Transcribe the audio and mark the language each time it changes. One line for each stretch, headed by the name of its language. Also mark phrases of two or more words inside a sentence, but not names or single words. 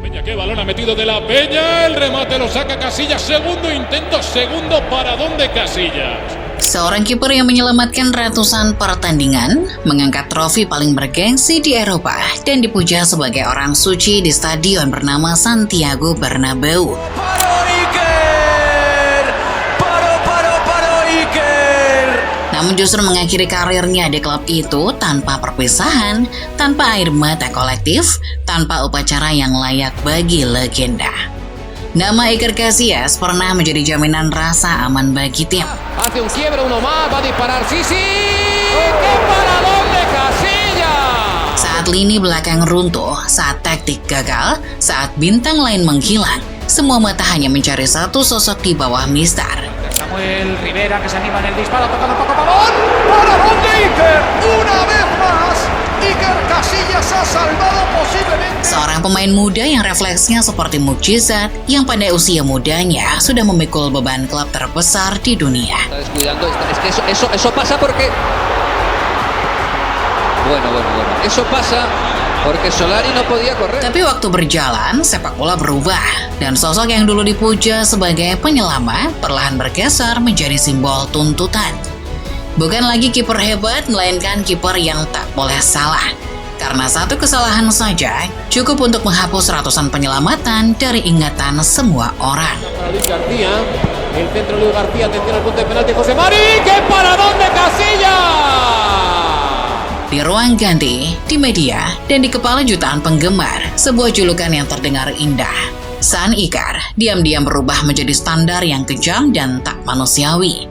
Spanish: qué balón ha metido de la Peña, el remate lo saca Casillas, segundo intento, segundo paradón de Casillas.
Indonesian: Seorang kiper yang menyelamatkan ratusan pertandingan, mengangkat trofi paling bergengsi di Eropa, dan dipuja sebagai orang suci di stadion bernama Santiago Bernabeu. Namun justru mengakhiri karirnya di klub itu tanpa perpisahan, tanpa air mata kolektif, tanpa upacara yang layak bagi legenda. Nama Iker Casillas pernah menjadi jaminan rasa aman bagi tim.
Spanish: Hace un quiebre, uno más, va a disparar, sí, ¡qué paradón de Casillas!
Indonesian: Saat lini belakang runtuh, saat taktik gagal, saat bintang lain menghilang, semua mata hanya mencari satu sosok di bawah Mister.
Spanish: Samuel Rivera que se anima en el disparo, tocando un poco Pavón. ¡Paradón de Iker! ¡Una vez más! Iker Casillas ha salvado posiblemente.
Indonesian: Seorang pemain muda yang refleksnya seperti mukjizat, yang pada usia mudanya sudah memikul beban klub terbesar di dunia.
Spanish: Descuidando, es que eso pasa porque... Bueno. Eso pasa porque Solari no podía correr.
Indonesian: Tapi waktu berjalan, sepak bola berubah, dan sosok yang dulu dipuja sebagai penyelamat perlahan bergeser menjadi simbol tuntutan. Bukan lagi kiper hebat, melainkan kiper yang tak boleh salah. Karena satu kesalahan saja cukup untuk menghapus ratusan penyelamatan dari ingatan semua orang.
Spanish: Luis García, el centro Luis García, atención al punto de penalti José Mari, ¡qué paradón de Casillas!
Indonesian: Di ruang ganti, di media, dan di kepala jutaan penggemar, sebuah julukan yang terdengar indah. San Iker diam-diam berubah menjadi standar yang kejam dan tak manusiawi.